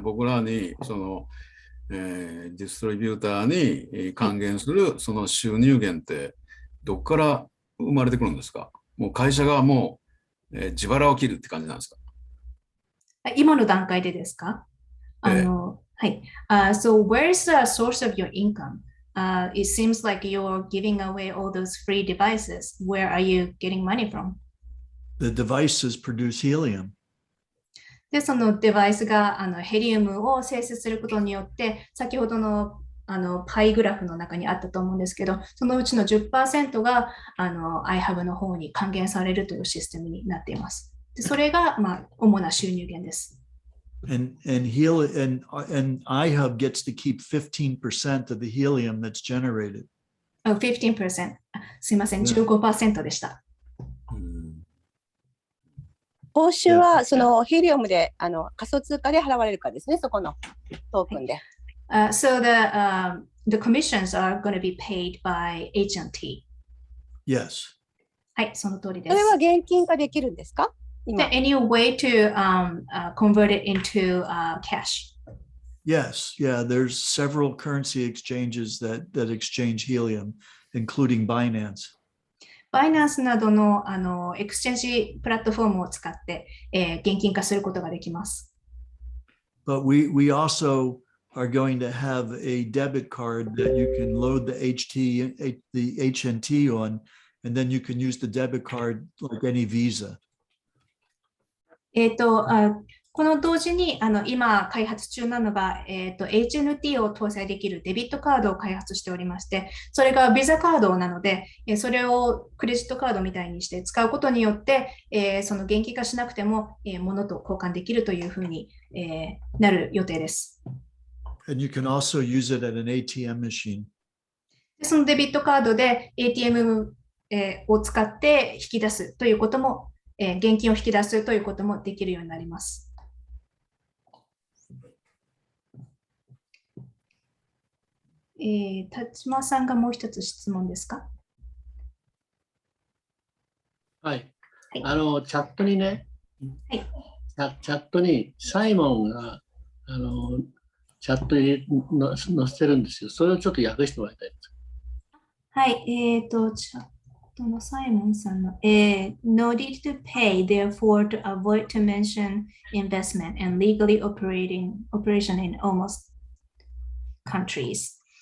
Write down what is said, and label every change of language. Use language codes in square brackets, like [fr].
[ja] 僕らにその、ディストリビューターに還元するその収入源ってどこから生まれてくるんですか？もう会社がもう、自腹を切るって感じなんですか？今の段階でですか？はい。 [en] So where is the source of your income? It seems like you're giving away all those free devices. Where are you getting money from? The devices produce helium. [ja] で、そのデバイスがヘリウムを生成することによって、先ほどのパイグラフの中にあったと思うんですけど、そのうちの 10% がiHub の方に還元されるというシステムになっています。でそれが、主な収入源です。 [en] And iHub gets to keep 15% of the helium that's generated. [ja] 15%。 すいません、15% でした。報酬はそのヘリウムで仮想通貨で払われるかですね、そこのトークンで。 [en] So the commissions are going to be paid by H&T. Yes. [ja] はい、その通りです。それは現金化できるんですか？今。 [en] Any way to convert it into cash? Yes. Yeah. There's several currency exchanges that exchange helium, including Binance. [ja] バイナンスなどのエクスチェンジプラットフォームを使って、現金化することができます。 [en] But we also are going to have a debit card that you can load the HNT on, and then you can use the debit card like any Visa. [ja] この同時に今開発中なのが、HNT を搭載できるデビットカードを開発しておりまして、それがビザカードなので、それをクレジットカードみたいにして使うことによって、その現金化しなくても、物と交換できるというふうに、なる予定です。 [en] And you can also use it at an ATM machine. [ja] そのデビットカードで ATM を使って引き出すということも、現金を引き出すということもできるようになります。田島さんがもう一つ質問ですか？はい。チはいャットにね、はいチャットにサイモンがチャットに載せてるんですよ。それをちょっと訳してもらいたいです。はい、チャットのサイモンさんの、 [en] no need to pay, therefore to avoid to mention investment and legally operation in almost countries。